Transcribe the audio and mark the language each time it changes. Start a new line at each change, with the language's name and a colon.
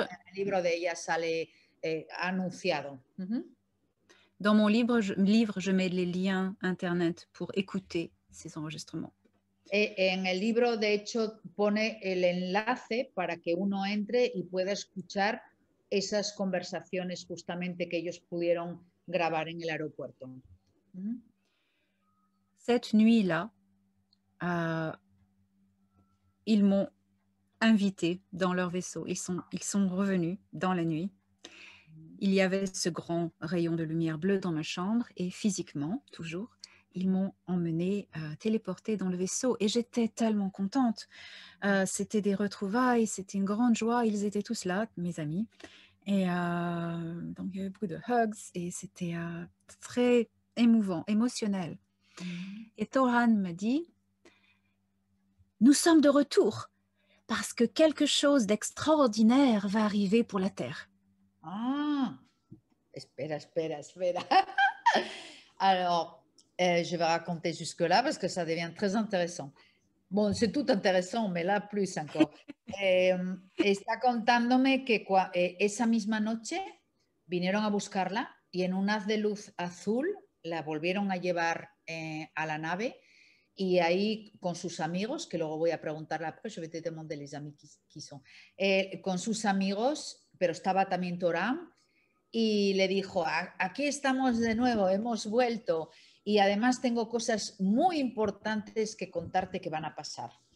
Spanish: en el libro de ella, sale anunciado. Ujú.
French: dans mon livre, je mets les liens internet pour écouter ces enregistrements.
Spanish: En el libro, de hecho, pone el enlace para que uno entre y pueda escuchar esas conversaciones justamente que ellos pudieron grabar en el aeropuerto. Ujú.
French: Cette nuit-là, ils m'ont invité dans leur vaisseau. Ils sont revenus dans la nuit. Il y avait ce grand rayon de lumière bleue dans ma chambre et physiquement, toujours, ils m'ont emmenée, téléportée dans le vaisseau et j'étais tellement contente. C'était des retrouvailles, c'était une grande joie. Ils étaient tous là, mes amis, et donc il y avait beaucoup de hugs et c'était, très émouvant, émotionnel. Ujú. Et Torhan m'a dit: «Nous sommes de retour parce que quelque chose d'extraordinaire va arriver pour la Terre».
Spanish: Ah, espera, espera, espera.
French: Alors, je vais raconter jusque-là parce que ça devient très intéressant. Bon, c'est tout intéressant, mais là plus encore.
Spanish: Está contándome que esa misma noche vinieron a buscarla y en un haz de luz azul la volvieron a llevar a la nave y ahí con sus amigos, que luego voy a preguntarle
French: après, je vais te demander les amis qui sont,
Spanish: con sus amigos, pero estaba también Torán y le dijo, aquí estamos de nuevo, hemos vuelto y además tengo cosas muy importantes que contarte que van a pasar.